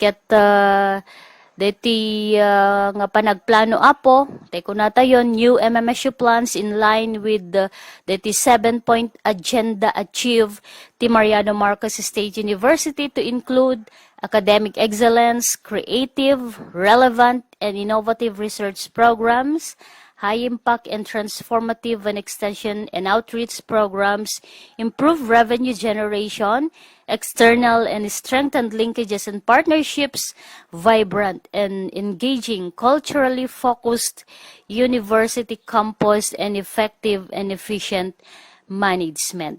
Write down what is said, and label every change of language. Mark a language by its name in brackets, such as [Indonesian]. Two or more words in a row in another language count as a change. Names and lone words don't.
[Iloko] Ket deti nga panagplano apo, teko na tayo, [English] new MMSU plans in line with the deti 7-point agenda achieve ti Mariano Marcos State University to include academic excellence, creative, relevant, and innovative research programs, high-impact and transformative and extension and outreach programs, improve revenue generation, external and strengthened linkages and partnerships, vibrant and engaging, culturally focused university campus, and effective and efficient management.